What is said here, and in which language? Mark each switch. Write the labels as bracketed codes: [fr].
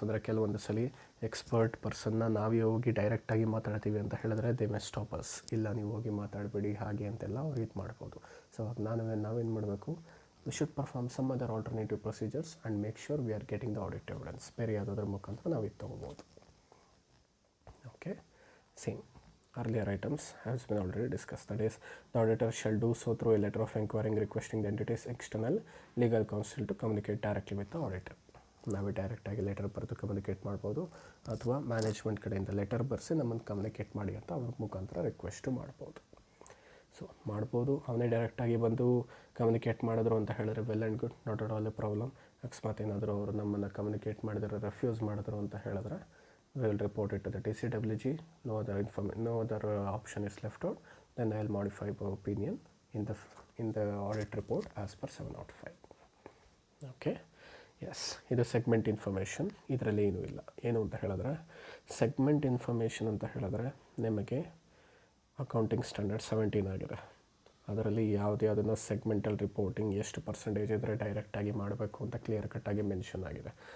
[kn] ಅಂದರೆ ಕೆಲವೊಂದು ಸಲ ಎಕ್ಸ್ಪರ್ಟ್ ಪರ್ಸನ್ನ ನಾವೇ ಹೋಗಿ ಡೈರೆಕ್ಟಾಗಿ ಮಾತಾಡ್ತೀವಿ ಅಂತ ಹೇಳಿದ್ರೆ [en] They may stop us. [kn] ಇಲ್ಲ ನೀವು ಹೋಗಿ ಮಾತಾಡಬೇಡಿ ಹಾಗೆ ಅಂತೆಲ್ಲ ಅವ್ರು ಇದು ಮಾಡ್ಬೋದು. [en] so [kn] ನಾವೇನು ಮಾಡಬೇಕು, [en] we should perform some other alternative procedures and make sure we are getting the audit evidence. [kn] ಬೇರೆ ಯಾವುದಾದ್ರ ಮುಖಾಂತರ ನಾವು ಇದು ತೊಗೋಬೋದು. Okay, [en] Same earlier items has been already discussed. That is, the auditor shall do so through a letter of inquiring requesting the entity's external legal counsel to communicate directly with the auditor. [kn] ನಾವೇ ಡೈರೆಕ್ಟಾಗಿ letter ಬರೆದು communicate ಮಾಡ್ಬೋದು, ಅಥವಾ management ಕಡೆಯಿಂದ letter ಬರೆಸಿ ನಮ್ಮನ್ನು communicate ಮಾಡಿ ಅಂತ ಅವ್ರ ಮುಖಾಂತರ ರಿಕ್ವೆಸ್ಟು ಮಾಡ್ಬೋದು. ಸೊ ಮಾಡ್ಬೋದು, ಅವನೇ ಡೈರೆಕ್ಟಾಗಿ ಬಂದು ಕಮ್ಯುನಿಕೇಟ್ ಮಾಡಿದ್ರು ಅಂತ ಹೇಳಿದ್ರೆ [en] Well and good, not at all a problem. [kn] ಅಕಸ್ಮಾತ್ ಏನಾದರೂ ಅವರು ನಮ್ಮನ್ನು ಕಮ್ಯುನಿಕೇಟ್ ಮಾಡಿದ್ರೆ ರೆಫ್ಯೂಸ್ ಮಾಡಿದ್ರು ಅಂತ ಹೇಳಿದ್ರೆ [en] we will report it to the TCWG. No other option is left out. Then I will modify my opinion in the audit report as per 705. [kn] Okay, yes, ಇದು segment information. ಇದರಲ್ಲಿ ಏನೂ ಇಲ್ಲ. ಏನು ಅಂತ ಹೇಳಿದ್ರೆ ಸೆಗ್ಮೆಂಟ್ ಇನ್ಫಾರ್ಮೇಷನ್ ಅಂತ ಹೇಳಿದ್ರೆ ನಿಮಗೆ ಅಕೌಂಟಿಂಗ್ ಸ್ಟ್ಯಾಂಡರ್ಡ್ 17 ಆಗಿದೆ. ಅದರಲ್ಲಿ ಯಾವುದನ್ನು ಸೆಗ್ಮೆಂಟಲ್ ರಿಪೋರ್ಟಿಂಗ್ ಎಷ್ಟು ಪರ್ಸೆಂಟೇಜ್ ಇದ್ದರೆ ಡೈರೆಕ್ಟಾಗಿ ಮಾಡಬೇಕು ಅಂತ ಕ್ಲಿಯರ್ ಕಟ್ಟಾಗಿ ಮೆನ್ಷನ್ ಆಗಿದೆ.